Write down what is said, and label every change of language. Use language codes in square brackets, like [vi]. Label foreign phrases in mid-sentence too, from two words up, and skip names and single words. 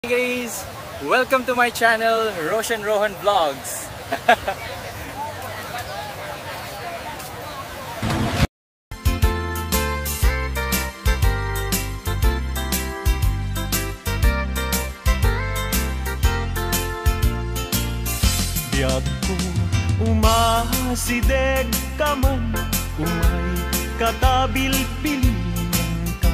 [en] Guys, welcome to my channel, Roshan Rohan Vlogs. [ilo] Biyag ko umasideg ka man, umay katabil-bilingan ka.